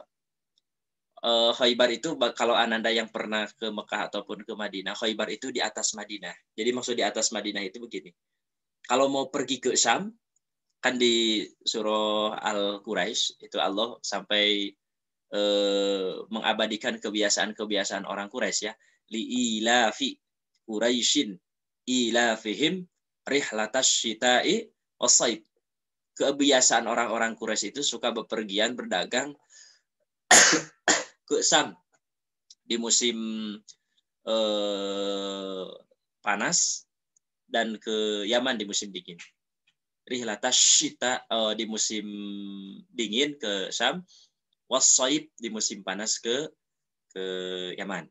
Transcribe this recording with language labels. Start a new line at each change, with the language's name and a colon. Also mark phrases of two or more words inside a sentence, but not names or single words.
Indonesian: Khaybar itu kalau Ananda yang pernah ke Mekah ataupun ke Madinah, Khaybar itu di atas Madinah. Jadi maksud di atas Madinah itu begini. Kalau mau pergi ke Syam, kan di surah Al-Quraisy itu Allah sampai mengabadikan kebiasaan-kebiasaan orang Quraisy ya.
Arabic: لإيلاف قريش إيلافهم رحلة الشتاء والصيف.
Indonesian: Kebiasaan orang-orang Quraisy itu suka bepergian berdagang ke Syam di musim panas dan ke Yaman di musim dingin.
Arabic: رحلة الشتاء
Indonesian: di musim dingin ke Syam, wasaib di musim panas ke Yaman.